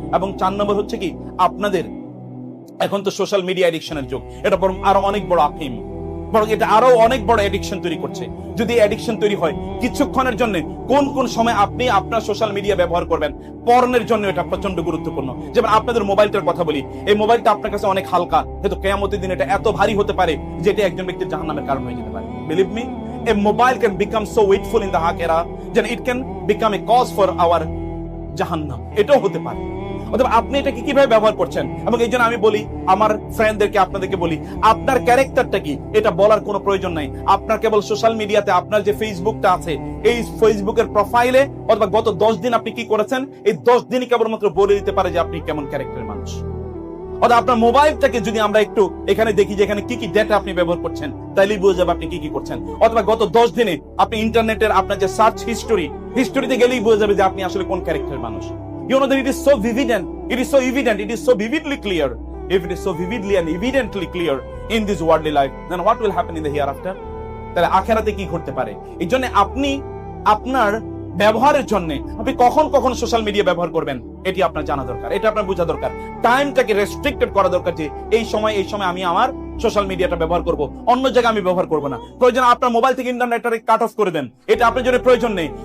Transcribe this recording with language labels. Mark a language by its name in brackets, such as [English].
[Bangla] এবং 4 নম্বর হচ্ছে কি, আপনাদের এখন তো সোশ্যাল মিডিয়া এডিকশনের যুগ, এটা বরং আরো অনেক বড় আফিম, বরং এটা আরো অনেক বড় এডিকশন তৈরি করছে। যদি এডিকশন তৈরি হয় কিছুক্ষণের জন্য, কোন কোন সময় আপনি আপনার সোশ্যাল মিডিয়া ব্যবহার করবেন, পর্নের জন্য এটা প্রচন্ড গুরুত্বপূর্ণ। যেমন আপনাদের মোবাইলটার কথা বলি, এই মোবাইলটা আপনার কাছে অনেক হালকা, কিন্তু কিয়ামতের দিন এটা এত ভারী হতে পারে যে এটা একজন ব্যক্তির জাহান্নামের কারণ হয়ে যেতে পারে। [English] believe me, a mobile can become so weightful in the akhirah that it can become a cause for our জাহান্নাম, [Bangla] এটাও হতে পারে। অথবা আপনি এটাকে কিভাবে ব্যবহার করছেন। এবং এই জন্য আমি বলি আমার ফ্রেন্ডদেরকে, আপনাদেরকে বলি, আপনার ক্যারেক্টারটা কি এটা বলার কোনো প্রয়োজন নাই। আপনার কেবল সোশ্যাল মিডিয়াতে আপনার যে ফেসবুকটা আছে, এই ফেসবুকের প্রোফাইলে অথবা গত 10 দিন আপনি কি করেছেন, এই 10 দিনই কেবলমাত্র বলে দিতে পারে যে আপনি কেমন ক্যারেক্টারের মানুষ। অথবা আপনার মোবাইলটাকে যদি আমরা একটু এখানে দেখি যে এখানে কি কি ডেটা আপনি ব্যবহার করছেন, তাইলেই বোঝা যাবে আপনি কি কি করছেন। অথবা গত 10 দিনে আপনি ইন্টারনেটের আপনার যে সার্চ হিস্টোরিতে গেলেই বোঝা যাবে যে আপনি আসলে কোন ক্যারেক্টারের মানুষ। [English] You know that it is so vivid and it is so evident, it is so vividly clear. If it is so vividly and evidently clear in this worldly life, then what will happen in the hereafter? [Bangla] তাহলে আখিরাতে কি ঘটতে পারে। এই জন্য আপনি আপনার ব্যবহারের জন্য আপনি কখন কখন সোশ্যাল মিডিয়া ব্যবহার করবেন, এটি আপনার জানা দরকার, এটা আপনার বোঝা দরকার। টাইমটাকে রেস্ট্রিক্টেড করা দরকার, যে এই সময় আমি আমার সোশ্যাল মিডিয়াটা ব্যবহার করব, অন্য জায়গায় আমি ব্যবহার করব না। প্রয়োজন আপনার মোবাইল থেকে ইন্টারনেটটাকে কাট অফ করে দেন, এটা আপনার জন্য প্রয়োজন নেই।